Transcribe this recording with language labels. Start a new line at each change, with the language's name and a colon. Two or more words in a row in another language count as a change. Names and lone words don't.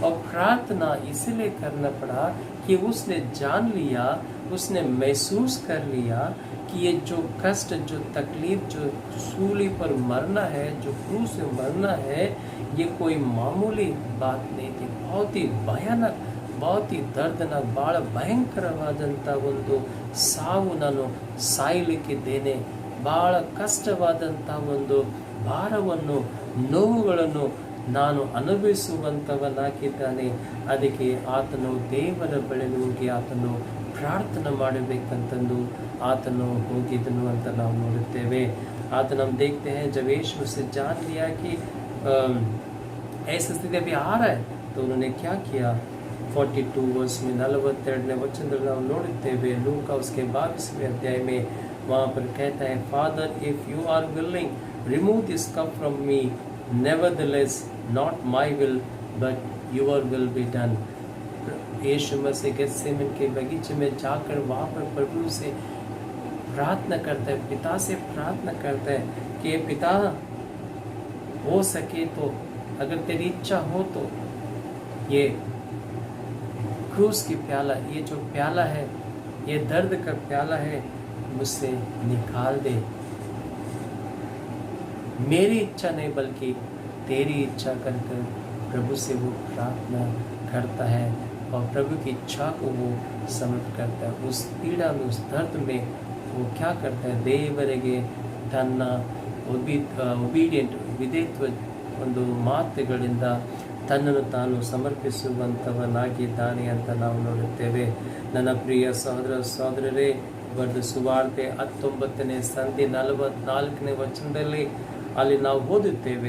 Hindi: और प्रार्थना इसलिए करना पड़ा कि उसने जान लिया उसने महसूस कर लिया कि ये जो कष्ट, जो तकलीफ, जो सूली पर मरना है, जो क्रूस में मरना है, ये कोई मामूली बात नहीं थी। बहुत ही भयानक, बहुत ही दर्दनाक,
Kannada: ಬಹಳ ಭಯಂಕರವಾದಂಥ ಒಂದು ಸಾವು ನಾನು ಸಾಯಲಿಕ್ಕಿದ್ದೇನೆ, ಬಹಳ ಕಷ್ಟವಾದಂಥ ಒಂದು ಭಾರವನ್ನು, ನೋವುಗಳನ್ನು ನಾನು ಅನುಭವಿಸುವಂಥವನಾಗಿದ್ದಾನೆ. ಅದಕ್ಕೆ ಆತನು ದೇವರ ಬಳಿಗೆ ಹೋಗಿ ಆತನು ಪ್ರಾರ್ಥನೆ ಮಾಡಬೇಕಂತಂದು ಆತನು ಹೋಗಿದ್ದನು ಅಂತ ನಾವು ನೋಡುತ್ತೇವೆ.
Hindi: आतन हम देखते हैं जब यीशु से जान लिया कि ऐसी स्थिति अभी आ रहा है, तो उन्होंने क्या किया?
Kannada: 42
Hindi: वर्ष में
Kannada: 42ನೇ ವಚನದಲ್ಲಿ ನಾವು ನೋಡುತ್ತೇವೆ.
Hindi: ಲೂಕ उसके 22वें अध्याय में वहाँ पर कहता है,
English: Father, if you are willing, remove this cup from me, nevertheless not my will but your will be done.
Hindi: यीशु मसीह गेत्सेमन के बगीचे में जाकर वहाँ पर प्रभु से प्रार्थना करता है, पिता से प्रार्थना करता है कि पिता हो सके तो, अगर तेरी इच्छा हो तो ये क्रूस की प्याला, ये जो प्याला है, ये दर्द का प्याला है, मुझसे निकाल दे. मेरी इच्छा नहीं बल्कि तेरी इच्छा कर कर प्रभु से वो प्रार्थना करता है और प्रभु की इच्छा को वो समर्पित करता है. उस पीड़ा में, उस दर्द में वो क्या करता है?
Kannada: ದೇವರಿಗೆ ತನ್ನ ಒಬಿಡಿಯಂಟ್, ವಿಧೇಯತ್ವ ಒಂದು ಮಾತುಗಳಿಂದ ತನ್ನನ್ನು ತಾನು ಸಮರ್ಪಿಸುವಂಥವನಾಗಿದ್ದಾನೆ ಅಂತ ನಾವು ನೋಡುತ್ತೇವೆ. ನನ್ನ ಪ್ರಿಯ ಸಹೋದರ ಸಹೋದರರೇ, ಬರೆದ ಸುವಾರ್ತೆ 19ನೇ ಸಂಧಿ 44ನೇ ವಚನದಲ್ಲಿ ಅಲ್ಲಿ ನಾವು ಓದುತ್ತೇವೆ.